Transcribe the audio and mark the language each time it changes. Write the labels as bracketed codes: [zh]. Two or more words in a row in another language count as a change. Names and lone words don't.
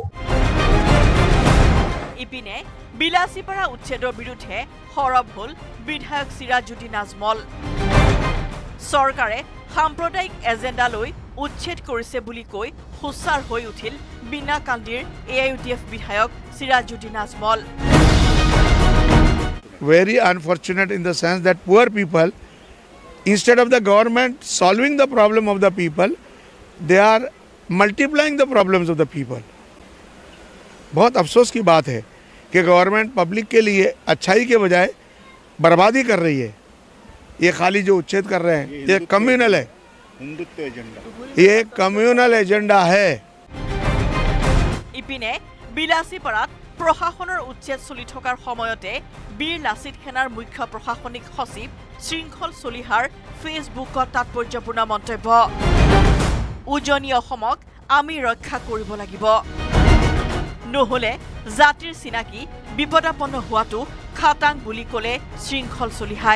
[as] ইপিনে বিলাসীপাৰা উচ্ছেদৰ বিৰুদ্ধে সৰব হ'ল বিধায়ক চিৰাজুদ্দিন আজমল। চৰকাৰে সাম্প্ৰদায়িক এজেণ্ডা লৈ উচ্ছেদ কৰিছে বুলি কৈ হুঁচাৰ হৈ উঠিল বিনাকান্দিৰ AIUDF বিধায়ক চিৰাজুদ্দিন আজমল। [en] Very unfortunate in the sense that poor people, instead of the government solving the problem of the people, they are multiplying the problems of the people. [hi] बहुत अफसोस की बात है कि [en] government public [hi] के लिए अच्छाई के बजाय बर्बादी कर रही है। ये खाली जो उच्छेद कर रहे हैं ये कम्युनल है, ये [en] communal agenda [hi] है। [as] ইপিনে বিলাসীপাৰাত প্ৰশাসনৰ উচ্ছেদ চলি থকাৰ সময়তে বীৰ লাচিত সেনাৰ মুখ্য প্ৰশাসনিক সচিব শৃংখল চলিহাৰ ফেচবুকত তাৎপৰ্যপূৰ্ণ মন্তব্য। উজনি অসমক আমি ৰক্ষা কৰিব লাগিব, নহলে জাতিৰ চিনাকি বিপদাপন্ন হোৱাটো খাটাং বুলি ক'লে শৃংখল চলিহাই।